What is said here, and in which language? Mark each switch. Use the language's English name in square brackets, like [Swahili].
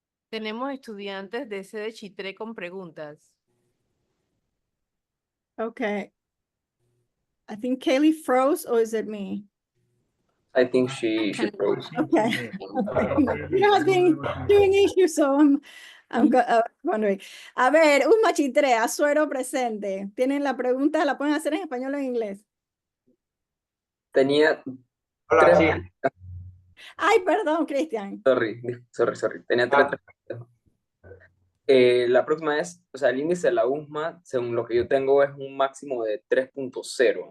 [Spanish] Tenemos estudiantes de sede Chitré con preguntas. [English] Okay. I think Kaylee froze, or is it me? I think she froze. Okay. There has been doing issues, so I'm wondering. [Spanish] A ver, USMA Chitré, Azuero presente. Tienen la pregunta, la pueden hacer en español o en inglés. Tenía Hola, tres. sí. Ay, perdón, Cristian. Sorry. Tenía tres. La próxima es, o sea, el índice de la USMA, según lo que yo tengo, es un máximo de 3.0.